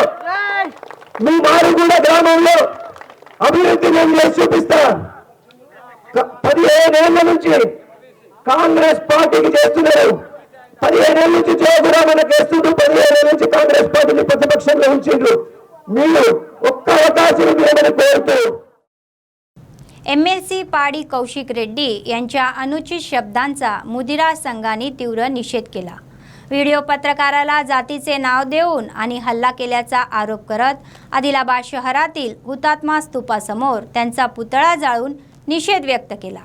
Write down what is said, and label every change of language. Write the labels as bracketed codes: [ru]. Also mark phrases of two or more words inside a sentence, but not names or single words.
[te] మీ మారుగూడ గ్రామంలో అభివృద్ధి నేను చేసి చూపిస్తా. 15 ఏళ్ల నుంచి కాంగ్రెస్ పార్టీకి చేస్తున్నారు. 15 ఏళ్ళ నుంచి జోగు రామన్నకి వేస్తుండ్రు. 15 ఏళ్ళ నుంచి కాంగ్రెస్ పార్టీని ప్రతిపక్షంలో ఉంచిండ్రు. మీరు ఒక్క అవకాశం ఇవ్వమని కోరుతూ [mr] एमएलसी पाडी कौशिक रेड्डी यांच्या अनुचित शब्दांचा मुदिरा संघाने तीव्र निषेध केला. व्हिडिओ पत्रकाराला जातीचे नाव देऊन आणि हल्ला केल्याचा आरोप करत आदिलाबाद शहरातील हुतात्मा स्तूपासमोर त्यांचा पुतळा जाळून निषेध व्यक्त केला.